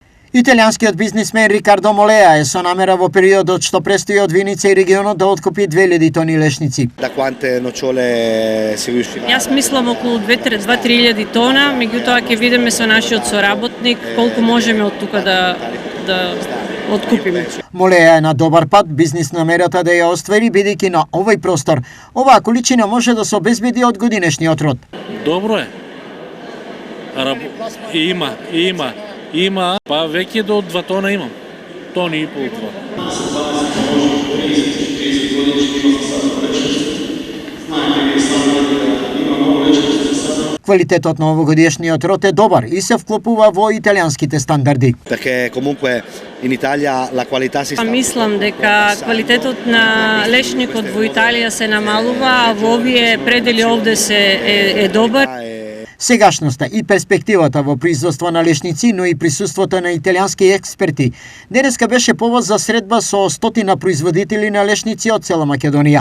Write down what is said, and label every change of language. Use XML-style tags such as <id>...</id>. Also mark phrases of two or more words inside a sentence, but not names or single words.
<mk>Италијанскиот бизнисмен Рикардо Молеа е со намера во периодот што престои од Виница и регионот да откупи 2000 тони лешници.</mk> <it>Da quante nocciole si riuscirà?</it> <mk>Јас мислам околу 2-3.000 тона, меѓутоа ќе видиме со нашиот соработник колку можеме од тука да откупиме. Молеа е на добар пат бизнис намерата да ја оствари, бидејќи на овој простор оваа количина може да се обезбеди од годинешниот род. Добро е. Има, па веќе до 2 тона имам. Тони и пол това. Квалитетот на овогодишниот род е добар и се вклопува во италијанските стандарди.</mk> <it>Perché comunque in Italia la qualità si sta...</it> <mk>Мислам дека квалитетот на лешникот во Италија се намалува, а во овие предели овде е добар. Сегашноста и перспективата во производство на лешници, но и присуството на италијански експерти, денеска беше повод за средба со стотина производители на лешници од цела Македонија.</mk>